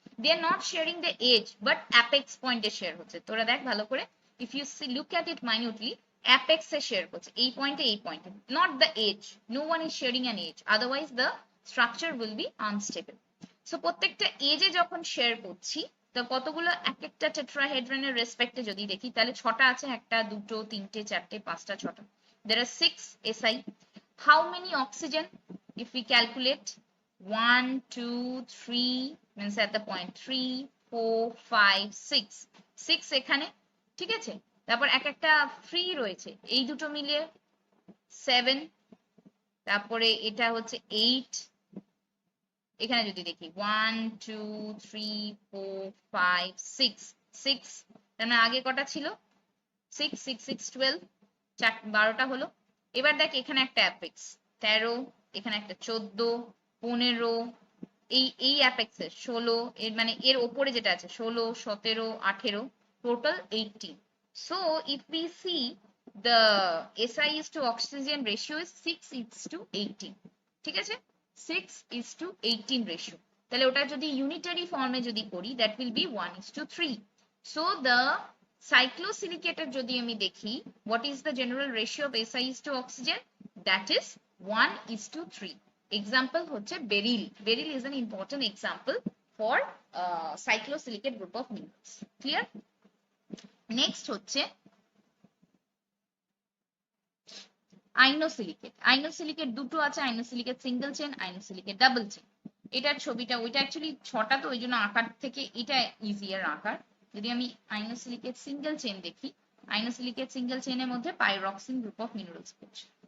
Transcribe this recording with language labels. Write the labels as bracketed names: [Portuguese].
[English] They are not sharing the edge, but apex পয়েন্টে share হচ্ছে। [Bangla] তোরা দেখ ভালো করে, [English] if you look at it minutely, [Bangla] অ্যাপেক্সে share করছে, এই পয়েন্টে, এই পয়েন্টে, [English] Not the edge. No one is sharing an edge, otherwise the structure will be unstable. [Bangla] So প্রত্যেকটা এজে যখন শেয়ার করছি, তো কতগুলো এক একটা টেট্রাহেড্রনের রেসপেক্টে যদি দেখি, তাহলে ছটা আছে, একটা দুটো তিনটে চারটে পাঁচটা ছটা। [English] There are 6 SI. How many oxygen? If we calculate 1 2 3 means at the point 3 4 5 6 6 [Bangla] এখানে, ঠিক আছে। তারপর এক একটা ফ্রি রয়েছে, এই দুটো মিলিয়ে 7, তারপরে এটা হচ্ছে 8, এখানে যদি দেখি 1 2 3 4 5 6 6, তার মানে আগে কটা ছিল 6 6 6 12, 12টা হলো। এবার দেখ এখানে একটা অ্যাপেক্স 13, এখানে একটা 14 15, এই অ্যাপেক্সের 16, এর মানে এর ওপরে যেটা আছে 16 17 18, total 18। [English] so if we see the SI is to oxygen ratio is 6 is to 18, [Bangla] ঠিক আছে, [English] 6:18 ratio. [Bangla] তাহলে ওটা যদি ইউনিটারি ফর্মে যদি করি, [English] That will be 1:3। So the [Bangla] সাইক্লোসিলিকেটের যদি আমি দেখি, [English] what is the general ratio of SI is to oxygen? That is 1:3. Example হচ্ছে beryl. Beryl is an important example for cyclosilicate group of minerals. Clear? [Bangla] Next হচ্ছে আইনোসিলিকেট। আইনোসিলিকেট দুটো আছে, আইনোসিলিকেট single chain, আইনোসিলিকেট double chain. এটার ছবিটা, ওইটা অ্যাকচুয়ালি ছটা, তো ওই জন্য আঁকার থেকে এটা ইজিয়ার আঁকার। যদি আমি আইনোসিলিকেট সিঙ্গেল চেন দেখি, আইনোসিলিকেট সিঙ্গেল চেনের মধ্যে পাইরক্সিন গ্রুপ অফ মিনারেলস পড়ছে।